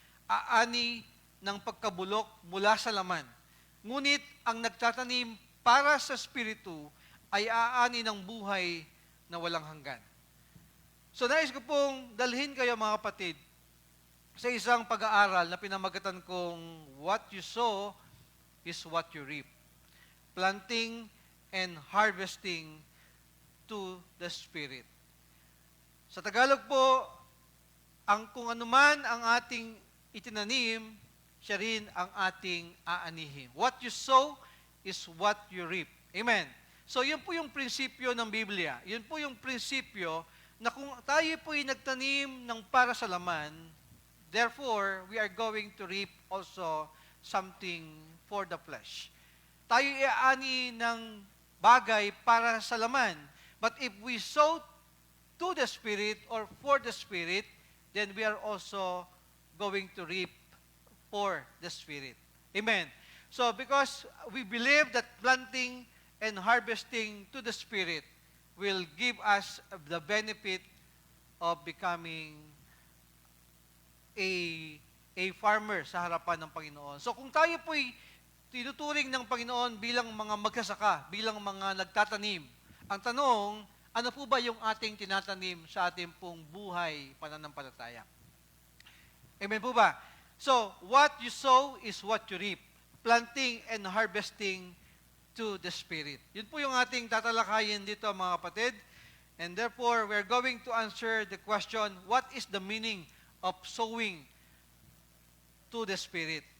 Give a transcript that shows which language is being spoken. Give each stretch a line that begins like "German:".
Filipino: Aani ng pagkabulok mula sa laman. Ngunit ang nagtatanim para sa Espiritu ay aani ng buhay na walang hanggan. So nais ko pong dalhin kayo mga kapatid sa isang pag-aaral na pinamagatan kong
English: what you sow is what you reap. Planting and harvesting to the Spirit.
Filipino: Sa Tagalog po, kung anuman ang ating itinanim, siya rin ang ating aanihin.
English: What you sow is what you reap.
Filipino: Amen. So yun po yung prinsipyo ng Biblia. Yun po yung prinsipyo na kung tayo po'y nagtanim ng para sa laman,
English: therefore, we are going to reap also something for the flesh.
Filipino: Tayo iaani ng bagay para sa laman.
English: But if we sow to the Spirit or for the Spirit, then we are also going to reap for the Spirit. Amen. So, because we believe that planting and harvesting to the Spirit will give us the benefit of becoming a farmer
Filipino: sa harapan ng Panginoon. So kung tayo po'y tinuturing ng Panginoon bilang mga magsasaka, bilang mga nagtatanim, ang tanong, ano po ba yung ating tinatanim sa ating pong buhay pananampalataya? Amen po ba?
English: So, what you sow is what you reap. Planting and harvesting to the Spirit.
Filipino: Yun po yung ating tatalakayin dito, mga kapatid.
English: And therefore, we're going to answer the question, what is the meaning of sowing to the Spirit?